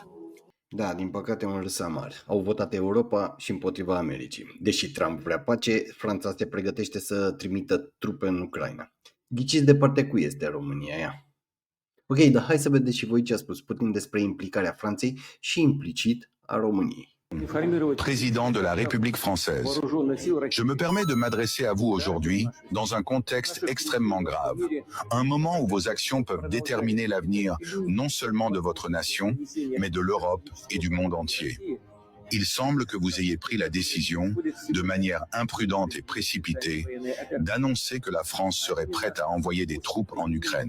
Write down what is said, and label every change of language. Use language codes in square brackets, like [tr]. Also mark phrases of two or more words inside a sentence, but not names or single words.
[ro] Da, din păcate un râs amar. Au votat Europa și împotriva Americii. Deși Trump vrea pace, Franța se pregătește să trimită trupe în Ucraina. Ghiciți de partea cui este România ea. Ok, dar hai să vedeți și voi ce a spus Putin despre implicarea Franței și implicit a României. [fr] Président de la République française, je me permets de m'adresser à vous aujourd'hui dans un contexte extrêmement grave, un moment où vos actions peuvent déterminer l'avenir non seulement de votre nation, mais de l'Europe et du monde entier. Il semble que vous ayez pris la décision, de manière imprudente et précipitée, d'annoncer que la France serait prête à envoyer des troupes en Ukraine.